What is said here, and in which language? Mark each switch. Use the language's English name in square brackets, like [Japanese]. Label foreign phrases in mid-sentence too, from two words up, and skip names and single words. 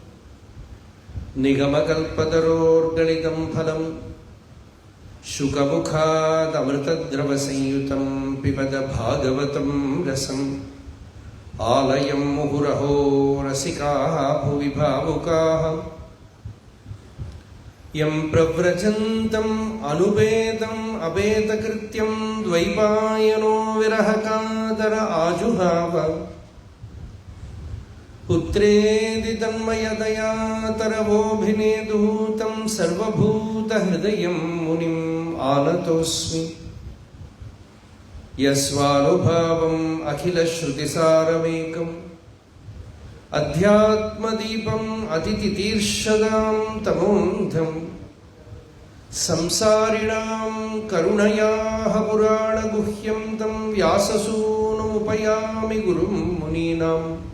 [Sanskrit] निगमकल्पतरोर्गलितं फलं शुकमुखादमृतद्रवसंयुतं पिबत भागवतं रसम् आलयं मुहुरहो रसिकाः भुवि भावुकाः यं प्रव्रजन्तम् अनुपेतम् अपेतकृत्यं द्वैपायनो विरहकातर आजुहाव പുത്രേതി തന്മയതയാ തരവോഭിനേദു തം സർവഭൂതഹൃദയം മുനിം ആനതോസ്മി. യസ്വാനുഭാവം അഖിലശ്രുതിസാരമേകം അധ്യാത്മദീപം അതിതിതീർഷദാം തമോന്ധം സംസാരിണാം കരുണയാഃ പുരാണഗുഹ്യം തം വ്യാസസൂനുമുപയാമി ഗുരും മുനീനാം.